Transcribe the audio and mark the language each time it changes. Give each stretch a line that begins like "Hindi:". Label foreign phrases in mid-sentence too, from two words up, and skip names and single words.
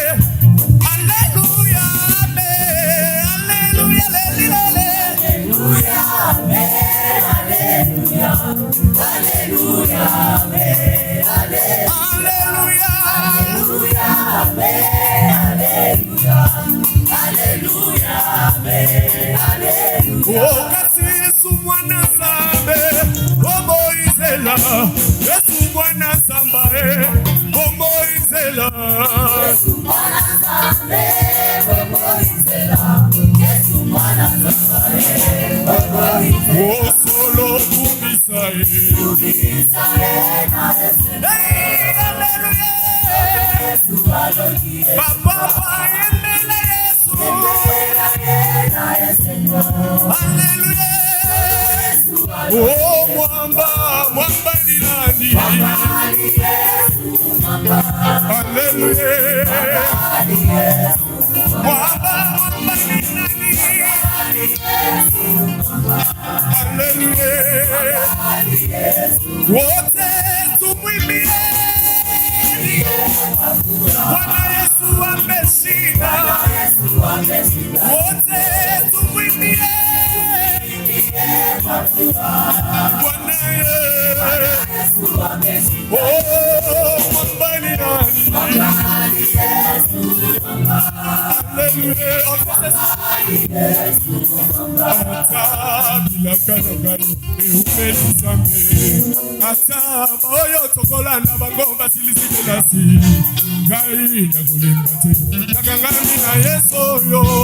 French: Alléluia, amen, alléluia, alléluia. Alléluia, amen, alléluia. Alléluia, amen, alléluia. Alléluia, amen, alléluia.
Lingala: Oh, kasi Yesu mwana Nzambe, bomoizela. Yesu mwana Nzambe, bomoizela. Yesu mwana Nzambe, bomoizela. Yesu mwana Nzambe, bomoizela. Oh, solo kubisa na Yesu.
French: Hey, alléluia. Yesu alléluia.
Lingala: Papa yemela Yesu. Yemela Yesu.
French: Alléluia.
Swahili: Oh, mwamba ni nani?
French: Alléluia.
Swahili: Mwamba ni nani?
French: Alléluia.
Swahili: Wote tumwimbie. Bwana Yesu ameshinda. Wote tumwimbie. Bwana Yesu ameshinda. Oh, mwamba ni nani?
French: Alléluia.
Lingala: Ata oyo tokolanda bango basiliselasi ngai nakolemba te nakangami na Yesu oyo